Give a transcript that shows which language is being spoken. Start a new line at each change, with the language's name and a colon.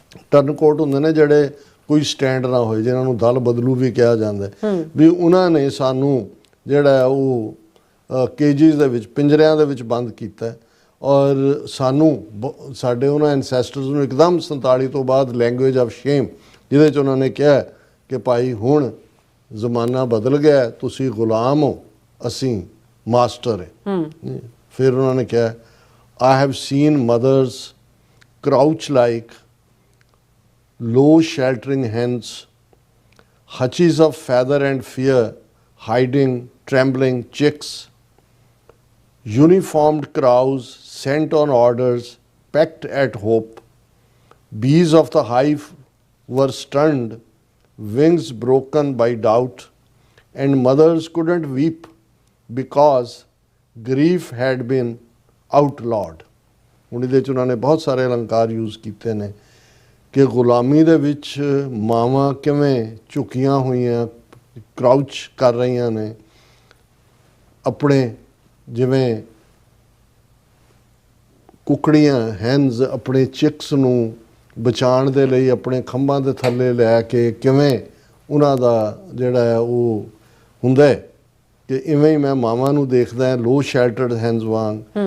Punjabi: ਟਰਨਕੋਟ ਹੁੰਦੇ ਨੇ ਜਿਹੜੇ ਕੋਈ ਸਟੈਂਡ ਨਾ ਹੋਏ, ਜਿਹਨਾਂ ਨੂੰ ਦਲ ਬਦਲੂ ਵੀ ਕਿਹਾ ਜਾਂਦਾ, ਵੀ ਉਹਨਾਂ ਨੇ ਸਾਨੂੰ ਜਿਹੜਾ ਉਹ ਕੇਜਿਸ ਦੇ ਵਿੱਚ, ਪਿੰਜਰਿਆਂ ਦੇ ਵਿੱਚ ਬੰਦ ਕੀਤਾ। ਔਰ ਸਾਨੂੰ ਸਾਡੇ ਉਹਨਾਂ ਐਨਸੈਸਟਰਸ ਨੂੰ ਇੱਕਦਮ 47 ਤੋਂ ਬਾਅਦ
English: language of shame,
Punjabi: ਜਿਹਦੇ 'ਚ ਉਹਨਾਂ ਨੇ ਕਿਹਾ ਕਿ ਭਾਈ ਹੁਣ ਜ਼ਮਾਨਾ ਬਦਲ ਗਿਆ, ਤੁਸੀਂ ਗੁਲਾਮ ਹੋ, ਅਸੀਂ ਮਾਸਟਰ ਹੈ। ਫਿਰ ਉਹਨਾਂ ਨੇ ਕਿਹਾ
English: I have seen mothers crouch like low sheltering hens, hutches of feather and fear, hiding trembling chicks, uniformed crows sent on orders, pecked at hope. Bees of the hive were stunned, wings broken by doubt, and mothers couldn't weep because grief had been outlawed.
Punjabi: ਹੁਣ ਇਹਦੇ 'ਚ ਉਹਨਾਂ ਨੇ ਬਹੁਤ ਸਾਰੇ ਅਲੰਕਾਰ use ਕੀਤੇ ਨੇ ਕਿ ਗੁਲਾਮੀ ਦੇ ਵਿੱਚ ਮਾਵਾਂ ਕਿਵੇਂ ਝੁਕੀਆਂ ਹੋਈਆਂ, ਕਰਾਊਚ ਕਰ ਰਹੀਆਂ ਨੇ, ਆਪਣੇ ਜਿਵੇਂ ਕੁਕੜੀਆਂ ਹੈਨਜ਼ ਆਪਣੇ ਚਿਕਸ ਨੂੰ ਬਚਾਉਣ ਦੇ ਲਈ ਆਪਣੇ ਖੰਭਾਂ ਦੇ ਥੱਲੇ ਲੈ ਕੇ ਕਿਵੇਂ ਉਹਨਾਂ ਦਾ ਜਿਹੜਾ ਹੈ ਉਹ ਹੁੰਦਾ ਕਿ ਇਵੇਂ ਹੀ ਮੈਂ ਮਾਵਾਂ ਨੂੰ ਦੇਖਦਾ
English: low sheltered hens
Punjabi: ਵਾਂਗ।